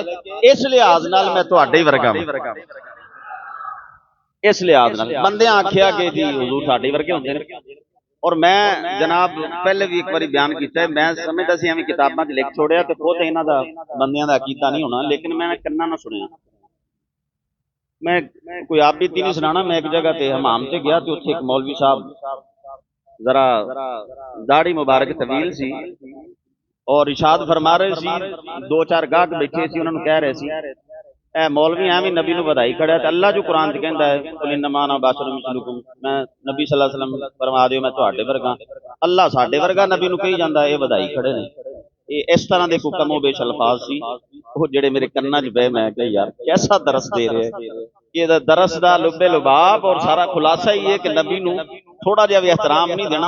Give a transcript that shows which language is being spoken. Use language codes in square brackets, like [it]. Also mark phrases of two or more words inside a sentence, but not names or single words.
[pa] اس لحاظ نال میں تہاڈے ورگا ہاں۔ اس لحاظ نال بندے آکھیا کہ جی حضور ساڈے ورگے ہوندے نے. [ur] اور میں جناب پہلے بھی ایک بار بیان کیا ہے, [pa] میں سمجھدا سی ایویں کتاباں چ لکھ چھوڑیا تے خود انہاں دا بندیاں دا عقیدہ نہیں ہونا. لیکن میں کناں نہ سنیا. میں کوئی آپ بیتی نہیں سنانا. میں ایک جگہ تے حمام سے گیا تو اوتھے ایک مولوی صاحب ذرا داڑھی مبارک طویل سی اور اشاد فرما رہے سی. دو چار گاہک بیٹھے سی، انہوں نے کہہ رہے سی اے مولوی ایویں نبی نوں ودھائی کھڑا ہے. اللہ جو قرآن چ کہندا ہے [ar] قل إنما أنا بشر مثلكم, [pa] میں نبی [ar] صلى الله عليه وسلم [pa] فرما دیو میں تہاڈے ورگا. اللہ ساڈے ورگا نبی نوں کہی جاندا ہے، یہ ودھائی کھڑے نے. یہ اس طرح کے کوئی کمو بیش الفاظ سی وہ جیہڑے میرے کناں چ بہہ. [ur] میں کہا یار کیسا درس دے رہے ہیں. [pa] یہ درس دا لبِ لباب اور سارا خلاصہ ہی ہے کہ نبی نوں تھوڑا جیہا بھی احترام نہیں دینا.